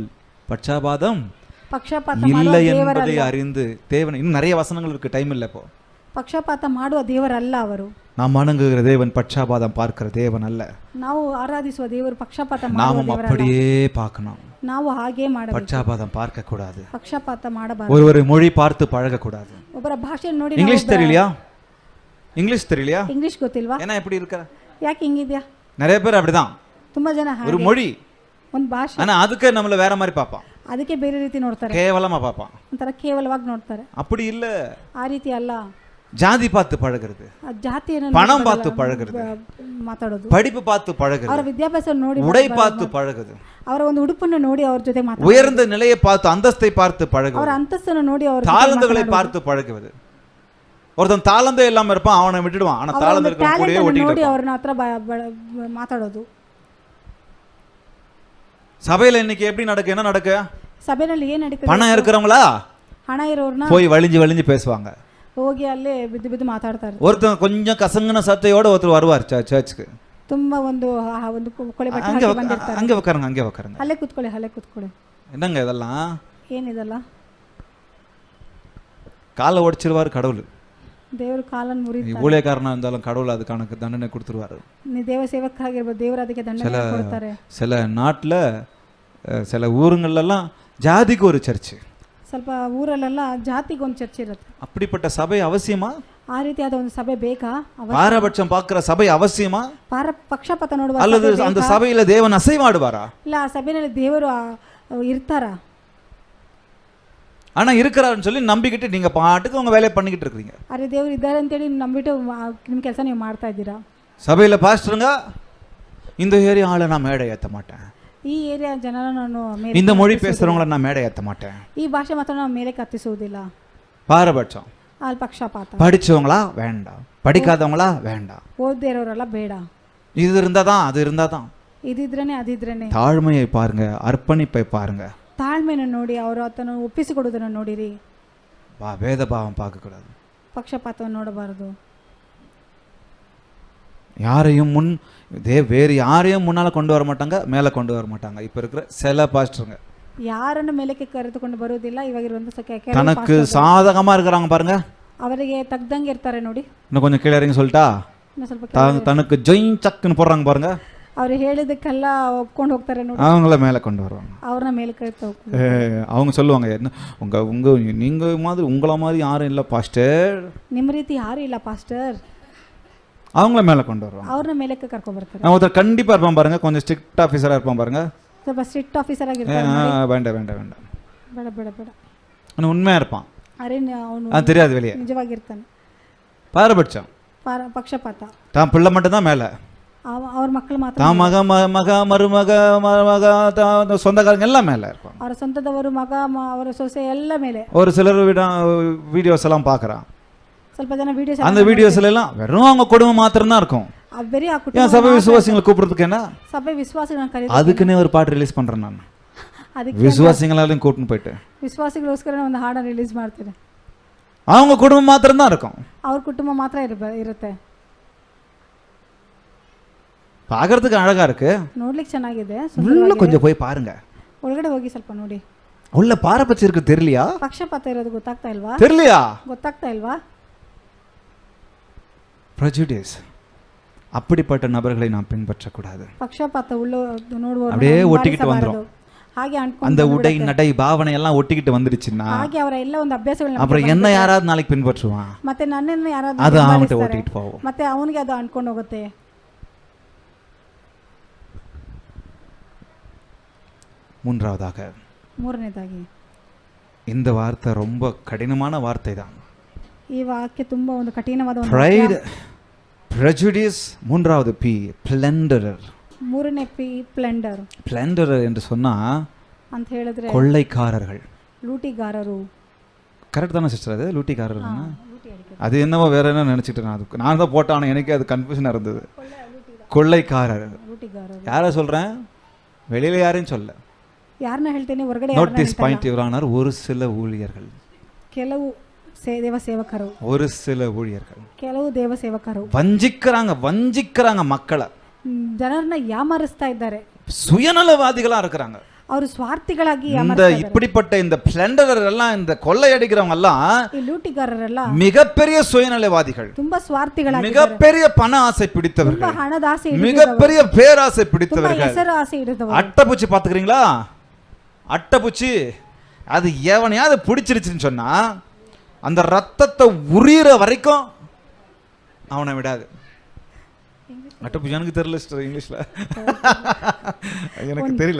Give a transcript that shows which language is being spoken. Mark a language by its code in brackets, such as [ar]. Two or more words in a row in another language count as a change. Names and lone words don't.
[ta] பட்சாபாதம் இல்லை என்பதை அறிந்து. தேவன் இன்னும் நிறைய வசனங்கள் இருக்கு, டைம் இல்லை. இப்போ [kn] ಪಕ್ಷಪಾತ ಮಾಡುವ ದೇವರಲ್ಲ ಅವರು. [ta] நாம் வணங்குகிற தேவன் பட்சாபாதம் பார்க்கிற தேவன் அல்ல. [kn] ನಾವು ಆರಾಧಿಸುವ ದೇವರು ಪಕ್ಷಪಾತ ಮಾಡುವ [ta] நாமும் [kn] ದೇವರಲ್ಲ. [ta] அப்படியே பார்க்கணும். [kn] ನಾವು ಹಾಗೆ ಮಾಡಬೇಕು. [ta] பட்சாபாதம் பார்க்க கூடாது. [kn] ಪಕ್ಷಪಾತ ಮಾಡಬಾರದು. [ta] ஒரு மொழி பார்த்து பழக கூடாது. [kn] ಒಬ್ಬರ ಭಾಷೆ ನೋಡಿ [ta] இங்கிலீஷ் தெரியலையா? இங்கிலீஷ் தெரியலையா? [kn] ಇಂಗ್ಲಿಷ್ ಗೊತ್ತಿಲ್ವಾ? [ta] ஏன்னா எப்படி இருக்க? [kn] ಯಾಕೆ ಹಿಂಗಿದ್ಯಾ? [ta] நிறைய பேர் அப்படிதான். [kn] ತುಂಬಾ ಜನ [ta] ஒரு [kn] ಹಾಗೆ [ta] மொழி [kn] ಒಂದು ಭಾಷೆ [ta] ஆனா அதுக்கு நம்மள வேற மாதிரி பார்ப்பான். [kn] ಅದಕ್ಕೆ ಬೇರೆ ರೀತಿ ನೋಡ್ತಾರೆ, [ta] கேவலமா பார்ப்பான். [kn] ಒಂಥರ ಕೇವಲವಾಗಿ ನೋಡ್ತಾರೆ. [ta] அப்படி இல்ல. [kn] ಆ ರೀತಿ ಅಲ್ಲ. [ta] ஜாதி பார்த்து பழகுறது, [kn] ಆ ಜಾತಿಯನ್ನು [ta] பணம் பார்த்து பழகுறது, [kn] ಮಾತಾಡೋದು, [ta] படிப்பு பார்த்து [kn] ಅವರ [ta] பழகுறது, [kn] ವಿದ್ಯಾಭ್ಯಾಸವನ್ನು ನೋಡಿ [ta] உடை பார்த்து பழகுது, [kn] ಅವರ ಒಂದು ಉಡುಪನ್ನು ನೋಡಿ ಅವ್ರ ಜೊತೆ ಮಾತಾಡೋದು, [ta] உயர்ந்த நிலையை பார்த்து அந்தஸ்தை பார்த்து [kn] ಅವರ [ta] பழகுவது, [kn] ಅಂತಸ್ತನ್ನು ನೋಡಿ ಅವರ [ta] தாளந்துகளை பார்த்து பழகுவது. ஒருத்தன் தாளந்தே இல்லாம இருப்பான், அவனை விட்டுடுவான். ஆனா தாளந்து இருக்க கூடயே [kn] ನೋಡಿ [ta] ஒட்டிட்டு [kn] ಅವ್ರನ್ನ ಹತ್ರ ಮಾತಾಡೋದು. [ta] சபையில இன்னைக்கு எப்படி நடக்கு? என்ன நடக்கு? [kn] ಸಭೆಯಲ್ಲಿ ಏನ್ ನಡೀತದೆ? [ta] பணம் இருக்கிறவங்களா [kn] ಹಣ ಇರೋರ್ನ [ta] போய் வழிஞ்சு வழிஞ்சு பேசுவாங்க. [kn] ಹೋಗಿ ಅಲ್ಲೇ ಬಿದ್ದು ಬಿದ್ದು ಮಾತಾಡ್ತಾ ಇರ್ತಾರೆ. [ta] ஒருத்தன் கொஞ்சம் கசங்கின சத்தையோட ஒருத்தர் வருவார் சர்ச்சுக்கு. [kn] ತುಂಬಾ ಒಂದು ಒಂದು ಕೊಳೆ ಬಟ್ಟೆ [ta] அங்க [kn] ಹಾಕಿ ಬಂದಿರ್ತಾರೆ. [ta] அங்க உட்காருங்க, அங்கே உட்காருங்க. [kn] ಅಲ್ಲೇ ಕೂತ್ಕೊಳ್ಳಿ. [ta] என்னங்க இதெல்லாம்? [kn] ಏನಿದಲ್ಲ? [ta] காலை ஒடிச்சிருவாரு கடவுள். [kn] ದೇವರು ಕಾಲನ್ನು [ta] நீ [kn] ಮುರಿತಾರೆ. [ta] ஊழியக்காரனா இருந்தாலும் கடவுள் அதுக்கான தண்டனை கொடுத்துருவாரு. [kn] ನೀ ದೇವ ಸೇವಕರಾಗಿರ್ಬೋದು, ದೇವರು ಅದಕ್ಕೆ ದಂಡನೆ ಕೊಡ್ತಾರೆ. [ta] சில நாட்டுல சில ஊருங்கள்லாம் ஜாதிக்கு ஒரு சர்ச்சு, [kn] ಸ್ವಲ್ಪ ಊರಲ್ಲೆಲ್ಲ ಜಾತಿಗೆ ಒಂದು ಚರ್ಚ್ ಇರುತ್ತೆ. [ta] அப்படிப்பட்ட சபை அவசியமா? [kn] ಆ ರೀತಿಯಾದ ಒಂದು ಸಭೆ ಬೇಕಾ? [ta] பாரபட்சம் பார்க்கிற சபை அவசியமா? [kn] ಪಕ್ಷಪಾತ ನೋಡುವ [ta] அல்லது அந்த சபையில தேவன் அசைவாடுவாரா? [kn] ಇಲ್ಲ ಆ ಸಭೆಯಲ್ಲಿ ದೇವರು ಇರ್ತಾರ? [ta] ஆனா இருக்கிறாருன்னு சொல்லி நம்பிக்கிட்டு நீங்க பாட்டுக்கு உங்க வேலையை பண்ணிக்கிட்டு இருக்கீங்க. [kn] ಅರೆ ದೇವರು ಇದ್ದಾರೆ ಅಂತೇಳಿ ನಂಬಿಟ್ಟು ನಿಮ್ಮ ಕೆಲಸ ನೀವು ಮಾಡ್ತಾ ಇದ್ದೀರಾ. [ta] சபையில பாஸ்டருங்க, இந்த ஏரியா ஆளை நான் மேடை ஏற்ற மாட்டேன், [kn] ಈ ಏರಿಯಾ ಜನರ ನಾನು [ta] இந்த மொழி பேசுறவங்கள நான் மேடை ஏற்ற மாட்டேன், [kn] ಈ ಭಾಷೆ ಮಾತ್ರ ನಾವು ಮೇಲೆ ಕತ್ತಿಸುವುದಿಲ್ಲ. [ta] பாரபட்சம். [kn] ಅಲ್ಲಿ ಪಕ್ಷಪಾತ. [ta] படிச்சவங்களா வேண்டாம், படிக்காதவங்களா வேண்டாம், [kn] ಓದದೇ ಇರೋರೆಲ್ಲ ಬೇಡ, [ta] இது இருந்தாதான் அது இருந்தாதான். [kn] ಇದಿದ್ರೇನೆ ಅದಿದ್ರೇನೆ. [ta] தாழ்மையை பாருங்க, அர்ப்பணிப்பை பாருங்க, [kn] ತಾಳ್ಮೆಯನ್ನು ನೋಡಿ ಅವರು ಆತನ ಒಪ್ಪಿಸಿಕೊಡುವುದನ್ನು ನೋಡಿರಿ. [ta] வேத பாவம் பார்க்க கூடாது, [kn] ಪಕ್ಷಪಾತವನ್ನು ನೋಡಬಾರದು. [ta] யாரையும் வேறு யாரையும் முன்னால கொண்டு வர மாட்டாங்க, மேலே கொண்டு வர மாட்டாங்க. இப்ப இருக்கிற சில பாஸ்டருங்க [kn] ಯಾರನ್ನು ಮೇಲಕ್ಕೆ ಕರೆದುಕೊಂಡು ಬರುವುದಿಲ್ಲ. ಇವಾಗಿರುವಂತ [ta] தனக்கு சாதகமா இருக்கிறாங்க பாருங்க, [kn] ಅವರಿಗೆ ತಗ್ದಂಗೆ ಇರ್ತಾರೆ ನೋಡಿ. [ta] இன்னும் கொஞ்சம் கீழே இறங்கி சொல்லிட்டா, [kn] ಇನ್ನು ಸ್ವಲ್ಪ [ta] தனக்கு ஜொயின் சக்குன்னு போடுறாங்க பாருங்க, [kn] ಅವ್ರು ಹೇಳಿದಕ್ಕೆಲ್ಲ ಒಪ್ಕೊಂಡು ಹೋಗ್ತಾರೆ ನೋಡಿ. [ta] அவங்கள மேலே கொண்டு வருவாங்க. [kn] ಅವ್ರನ್ನ ಮೇಲೆ ಕರೆದು ಹೋಗ್ತಾರೆ. [ta] அவங்க சொல்லுவாங்க, என்ன உங்க நீங்க மாதிரி உங்கள மாதிரி யாரும் இல்லை பாஸ்டர், [kn] ನಿಮ್ಮ ರೀತಿ ಯಾರು ಇಲ್ಲ ಪಾಸ್ಟರ್, [ta] அவங்கள மேலே கொண்டு வருவாங்க. [kn] ಅವ್ರನ್ನ ಮೇಲಕ್ಕೆ ಕರ್ಕೊಂಡು ಬರ್ತಾರೆ. [ta] ஒருத்தர் கண்டிப்பா இருப்பான் பாருங்க, கொஞ்சம் [en] strict officer [ta] இருப்பான் பாருங்க, [kn] ಸ್ವಲ್ಪ [en] strict officer [kn] ಆಗಿರ್ತಾರೆ. [ta] வேண்டாம் வேண்டாம் வேண்டாம், [kn] ಬೇಡ ಬೇಡ ಬೇಡ, [ta] அவன் உண்மையா இருப்பான், [kn] ಅರೆ ಅವನು [ta] அது தெரியாது வெளியே. [kn] ನಿಜವಾಗಿರ್ತಾನೆ. [ta] பாரபட்சம், [kn] ಪಕ್ಷಪಾತ. [ta] தான் பிள்ளை மட்டும் தான் மேலே, [kn] ಅವ್ರ ಮಕ್ಕಳು ಮಾತ್ರ, [ta] தான் மக மருமக சொந்தக்காரங்க எல்லாம் மேலே இருப்பாங்க. [kn] ಅವರ ಸ್ವಂತದವರು, ಮಗ, ಅವರ ಸೊಸೆ ಎಲ್ಲ ಮೇಲೆ. [ta] ஒரு சிலர் வீடியோஸ் எல்லாம் பார்க்குறான், [kn] ಸ್ವಲ್ಪ ಜನ ವಿಡಿಯೋಸ್, [ta] அந்த வீடியோஸ்ல எல்லாம் வெறும் அவங்க குடும்பம் மாத்திரம் தான் இருக்கும். [kn] ಬರೀ ಆ [ta] ஏன் [kn] ಕುಟುಂಬ [ta] சபை விசுவாசிகளை கூப்பிடுறதுக்கு என்ன? [kn] ಸಭೆ ವಿಶ್ವಾಸಿಗಳನ್ನ ಕರೀತಾರೆ. [ta] அதுக்குன்னே ஒரு பாட்டு ரிலீஸ் பண்றேன் நான், [kn] ಅದಕ್ಕೆ [ta] விசுவாசிகளாலையும் கூட்டின்னு போயிட்டு [kn] ವಿಶ್ವಾಸಿಗಳಿಗೋಸ್ಕರ ಒಂದು ಹಾಡನ್ನು ರಿಲೀಸ್ ಮಾಡ್ತಾರೆ. [ta] அவங்க குடும்பம் மாத்திரம் தான் இருக்கும், [kn] ಅವ್ರ ಕುಟುಂಬ ಮಾತ್ರ ಇರುತ್ತೆ. [ta] பார்க்கறதுக்கு அழகா இருக்கு, [kn] ನೋಡ್ಲಿಕ್ಕೆ ಚೆನ್ನಾಗಿದೆ, [ta] உள்ள கொஞ்சம் போய் பாருங்க, [kn] ಒಳಗಡೆ ಹೋಗಿ ಸ್ವಲ್ಪ ನೋಡಿ. [ta] உள்ள பாரபட்சம் இருக்கு, தெரியலையா? [kn] ಪಕ್ಷಪಾತ ಇರೋದು ಗೊತ್ತಾಗ್ತಾ ಇಲ್ವಾ? [ta] தெரியலையா? [kn] ಗೊತ್ತಾಗ್ತಾ ಇಲ್ವಾ? [ta] prejudice, அப்படிப்பட்ட நபர்களை நாம் பின்பற்றக்கூடாது. [kn] ಪಕ್ಷಪಾತ ನೋಡುವ [ta] அப்படியே ஒட்டிக்கிட்டு வந்துரும். [kn] ಹಾಗೆ [ta] அந்த உடை நடை பாவனை எல்லாம் ஒட்டிக்கிட்டு வந்துருச்சுன்னா [kn] ಹಾಗೆ ಅವರ ಎಲ್ಲ ಒಂದು ಅಭ್ಯಾಸಗಳನ್ನ [ta] அப்புறம் என்ன யாராவது நாளைக்கு பின்பற்றுவான், [kn] ಮತ್ತೆ ನನ್ನನ್ನು ಯಾರಾದ್ರೂ [ta] அது அவன்கிட்ட ஒட்டிக்கிட்டு போவோம். [kn] ಮತ್ತೆ ಅವನಿಗೆ ಅದು ಅನ್ಕೊಂಡು ಹೋಗುತ್ತೆ. ಮೂರನೇದಾಗಿ [ta] இந்த வார்த்தை ரொம்ப கடினமான வார்த்தை தான். [kn] ಈ ವಾಕ್ಯ ತುಂಬಾ ಒಂದು ಕಠಿಣವಾದ ಒಂದು [en] pride, prejudice. [ta] மூன்றாவது P, plunderer. [kn] ಮೂರನೇ P, ಪ್ಲೆಂಡರ್. [ta] plunderer என்று சொன்னா [kn] ಅಂತ ಹೇಳಿದ್ರೆ [ta] கொள்ளைக்காரர்கள், [kn] ಲೂಟಿಗಾರರು. [ta] கரெக்ட் தானே சிஸ்டர்? அது லூட்டிக்காரர், அது என்னவோ வேற என்ன நினைச்சிட்டு நான் தான் போட்டேன், ஆனால் எனக்கே அது கன்ஃபியூஷனாக இருந்தது. கொள்ளைக்காரர் யாரை சொல்றேன்? வெளியில யாரையும் சொல்ல, [kn] ಯಾರನ್ನ ಹೇಳ್ತೇನೆ ಹೊರಗಡೆ. [en] note this point your honour, [ta] ஒரு சில ஊழியர்கள், [kn] ಕೆಲವು ದೇವ ಸೇವಕರು, [ta] ஒரு சில ஊழியர்கள் [kn] ಕೆಲವು ದೇವ ಸೇವಕರು [ta] வஞ்சிக்கிறாங்க மக்களை, [kn] ಜನರನ್ನ ಯಾಮಾರಿಸ್ತಾ ಇದ್ದಾರೆ, [ta] சுயநலவாதிகளா இருக்கிறாங்க. [kn] ಅವರು ಸ್ವಾರ್ಥಿಗಳಾಗಿ [ta] இந்த இப்படிப்பட்ட இந்த பிளண்டர் எல்லாம் இந்த கொள்ளையடிக்கிறவங்க எல்லாம் [kn] ಈ ಲೂಟಿಗಾರರೆಲ್ಲ [ta] மிகப்பெரிய சுயநலவாதிகள், [kn] ತುಂಬಾ ಸ್ವಾರ್ಥಿಗಳಾಗಿ, [ta] மிகப்பெரிய பண ஆசை [kn] ತುಂಬಾ [ta] பிடித்தவர்கள், [kn] ಹಣದ ಆಸೆ, [ta] மிகப்பெரிய பேராசை [kn] ತುಂಬಾ [ta] பிடித்தவர்கள். [kn] ಹೆಸರು ಆಸೆ ಇಡದವರು. [ta] அட்டைப்பூச்சி பாத்துக்கிறீங்களா? அட்டைப்பூச்சி அது எவனையாவது பிடிச்சிருச்சுன்னு சொன்னா அந்த ரத்தத்தை உரியிற வரைக்கும் அவனை விடாது. அட்டைப்பூச்சி எனக்கு தெரியல சிஸ்டர், இங்கிலீஷ்ல எனக்கு தெரியல.